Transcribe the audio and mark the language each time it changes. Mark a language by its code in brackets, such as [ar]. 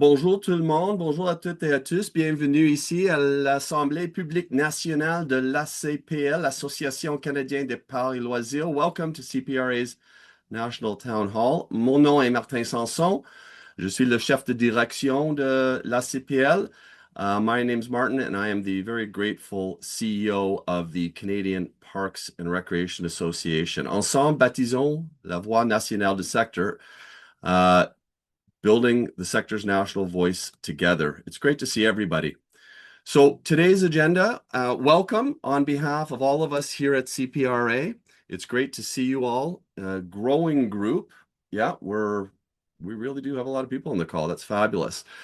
[fr] Bonjour tout le monde, bonjour à toutes et à tous. Bienvenue ici à l'Assemblée publique nationale de l'ACPL, l'Association canadienne des parcs et loisirs. [en] Welcome to CPRA's National Town Hall. [fr] Mon nom est Martin Sanson. Je suis le chef de direction de l'ACPL. [en] My name's Martin, and I am the very grateful CEO of the Canadian Parks and Recreation Association. [fr] Ensemble, baptisons la voix nationale du secteur. [en] Building the sector's national voice together. It's great to see everybody. So today's agenda, welcome on behalf of all of us here at CPRA. It's great to see you all. Growing group. Yeah, we really do have a lot of people on the call. That's fabulous.